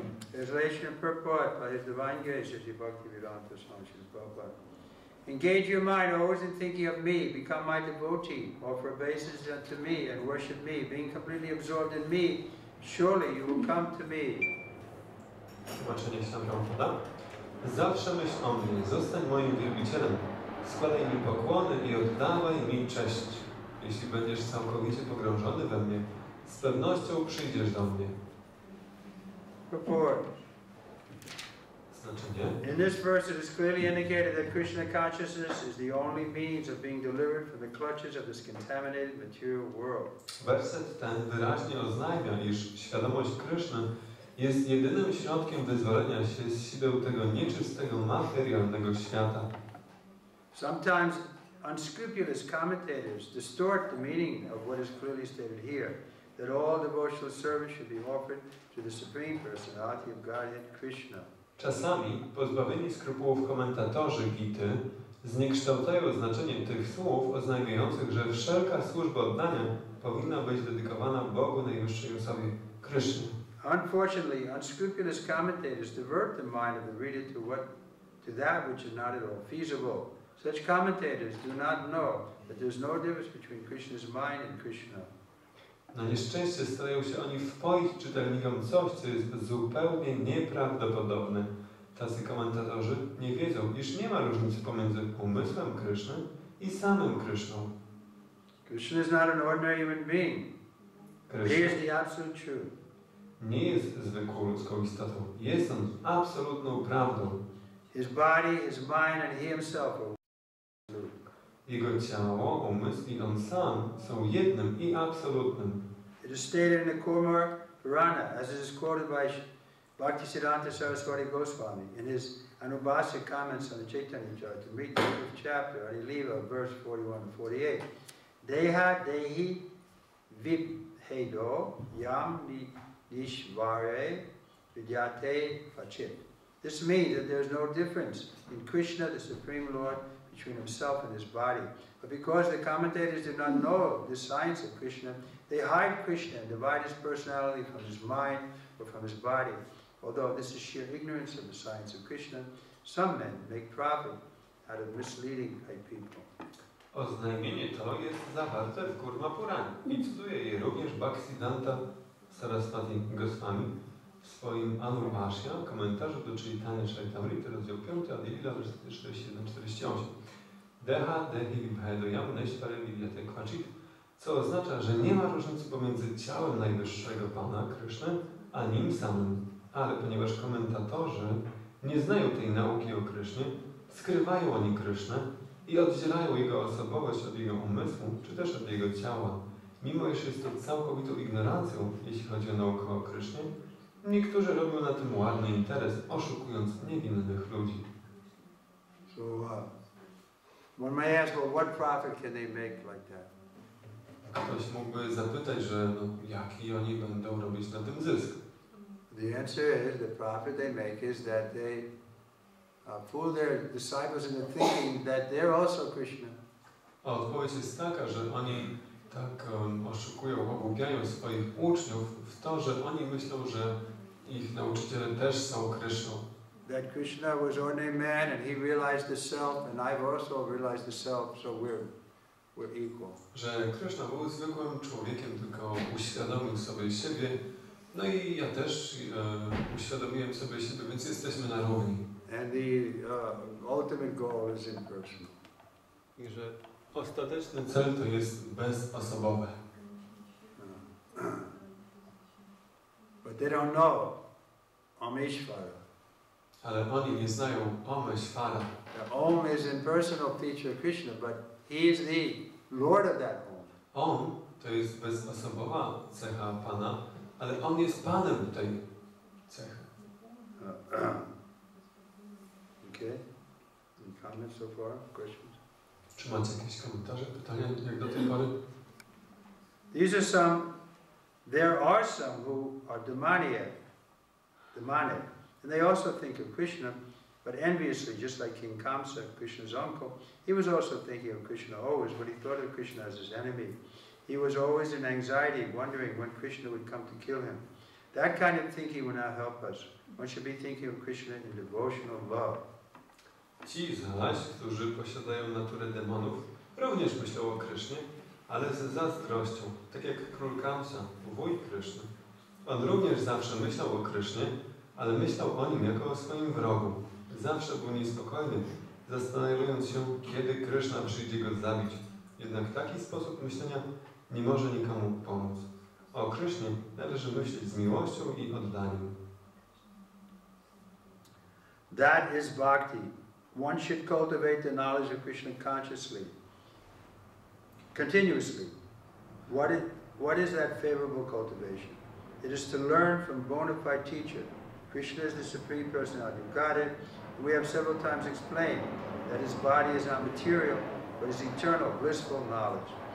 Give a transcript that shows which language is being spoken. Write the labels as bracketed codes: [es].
[en] Translation and purport by His Divine Grace, Sri Bhaktivedanta Swami Prabhupada. Engage your mind always in thinking of me, become my devotee, offer obeisance to me and worship me, being completely absorbed in me, surely you will come to me. [pl] Tłumaczenie się Prabhupada. Zawsze myśl o mnie, zostań moim wielbicielem, składaj mi pokłony i oddawaj mi cześć. Jeśli będziesz całkowicie pogrążony we mnie, z pewnością przyjdziesz do mnie. [en] Purport. [pl] Znaczenie? [en] In this verse it is clearly indicated that Krishna consciousness is the only means of being delivered from the clutches of this contaminated material world. [pl] Werset ten wyraźnie oznajmia, iż świadomość Kryszny jest jedynym środkiem wyzwolenia się z sideł tego nieczystego materialnego świata. [en] Sometimes unscrupulous commentators distort the meaning of what is clearly stated here, that all devotional service should be offered to the Supreme Personality of Godhead, Krishna. [pl] Czasami pozbawieni skrupułów komentatorzy Gity zniekształcają znaczenie tych słów oznajmiających, że wszelka służba oddania powinna być dedykowana Bogu Najwyższej Osobie, Krysznie. [en] Unfortunately, unscrupulous commentators divert the mind of the reader to that which is not at all feasible. Such commentators do not know that there is no difference between Krishna's mind and Krishna. [pl] Na nieszczęście starają się oni wpoić czytelnikom coś, co jest zupełnie nieprawdopodobne. Tacy komentatorzy nie wiedzą, iż nie ma różnicy pomiędzy umysłem Kryszny i samym Kryszną. [en] Krishna is not an ordinary human being. He is the absolute truth. [pl] Nie jest zwykłą ludzką istotą. Jest on absolutną prawdą. [en] His body, his mind and he himself are absolute. [pl] Jego ciało, umysł i on sam są jednym i absolutnym. [en] It is stated in the Kurmar Purana, as it is quoted by Bhaktisiddhanta Saraswati Goswami in his Anubhasya comments on the Chaitanya Charitamrita, 5th chapter, Adi Leva, verse 41 and 48. [sa] Deha dehi vibhedo yam nishvare vidyate fachit. [en] This means that there is no difference in Krishna, the Supreme Lord, between himself and his body. But because the commentators did not know the science of Krishna, they hide Krishna and divide his personality from his mind or from his body. Although this is sheer ignorance of the science of Krishna, some men make profit out of misleading people. [pl] Oznajmienie to jest zawarte w Kurma Puranie i cytuje je również Bhaktisiddhanta Saraswati Goswami w swoim Anubhashya, komentarzu do Chaitanya Charitamrity, rozdział 5, Adilila, wersety 47-48. [sa] Deha dehi vibhedayam neshvare vidyate kvachit, [pl] co oznacza, że nie ma różnicy pomiędzy ciałem najwyższego Pana, Kryszny, a nim samym. Ale ponieważ komentatorzy nie znają tej nauki o Krysznie, skrywają oni Krysznę i oddzielają jego osobowość od jego umysłu, czy też od jego ciała. Mimo iż jest to całkowitą ignorancją, jeśli chodzi o naukę o Krysznie, niektórzy robią na tym ładny interes, oszukując niewinnych ludzi. [en] So, one may ask, well, what profit can they make like that? [pl] Ktoś mógłby zapytać, że jaki oni będą robić na tym zysk? [en] The answer is, the profit they make is that they fool their disciples into thinking that they're also Krishna. [pl] A odpowiedź jest taka, że oni tak oszukują, ogłupiają swoich uczniów w to, że oni myślą, że ich nauczyciele też są Kryszną. [en] That Krishna was ordinary man and he realized the self, and I've also realized the self, so we're equal. [pl] Że Kryszna był zwykłym człowiekiem, tylko uświadomił sobie siebie, no i ja też uświadomiłem sobie siebie, więc jesteśmy na równi. [en] And the ultimate goal is impersonal. [pl] I że ostateczny cel to jest bezosobowe. [en] But they don't know Ameshvara. [pl] Ale oni nie znają Ameshvara. [en] The Om is impersonal feature of Krishna, but he is the Lord of that Om. [pl] On to jest bezosobowa cecha Pana, ale On jest Panem tej cechy. [en] Okay. Any comments so far? Questions? [pl] Czy macie jakieś komentarze, pytania jak do tej pory? [en] There are some who are demonic, and they also think of Krishna, but enviously, just like King Kamsa, Krishna's uncle, he was also thinking of Krishna always, but he thought of Krishna as his enemy. He was always in anxiety, wondering when Krishna would come to kill him. That kind of thinking will not help us. One should be thinking of Krishna in devotional love. [pl] Ci zaś, którzy posiadają naturę demonów, również myślą o Krysznie, ale z zazdrością, tak jak król Kamsa, wuj Kryszny. On również zawsze myślał o Krysznie, ale myślał o nim jako o swoim wrogu. Zawsze był niespokojny, zastanawiając się, kiedy Kryszna przyjdzie go zabić. Jednak taki sposób myślenia nie może nikomu pomóc. O Krysznie należy myśleć z miłością i oddaniem. [en] That is bhakti. One should cultivate the knowledge of Krishna consciously, continuously. What is that favorable cultivation? It is to learn from bona fide teacher. Krishna is the Supreme Personality of Godhead. We have several times explained that his body is not material, but is eternal, blissful knowledge.